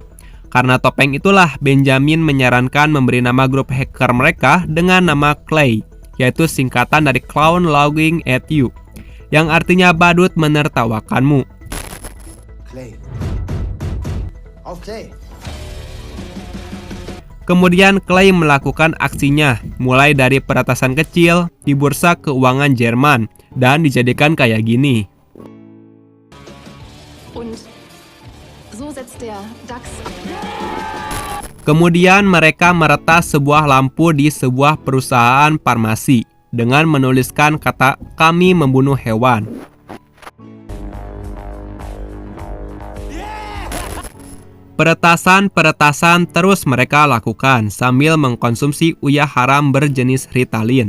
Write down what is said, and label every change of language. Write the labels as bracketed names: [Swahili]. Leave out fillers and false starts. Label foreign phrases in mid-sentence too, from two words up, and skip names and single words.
[Indonesian] Karena topeng itulah Benjamin menyarankan memberi nama grup hacker mereka dengan nama Clay, yaitu singkatan dari [English] Clown Laughing at You, [Indonesian] yang artinya badut menertawakanmu. [German] Clay. Auf Clay. [Indonesian] Kemudian Clay melakukan aksinya, mulai dari peretasan kecil di bursa keuangan Jerman, dan dijadikan kayak gini. [German] Und so setzt der DAX. [Indonesian] Kemudian mereka meretas sebuah lampu di sebuah perusahaan farmasi, dengan menuliskan kata "kami membunuh hewan". Peretasan terus mereka lakukan sambil mengkonsumsi uyah haram berjenis Ritalin.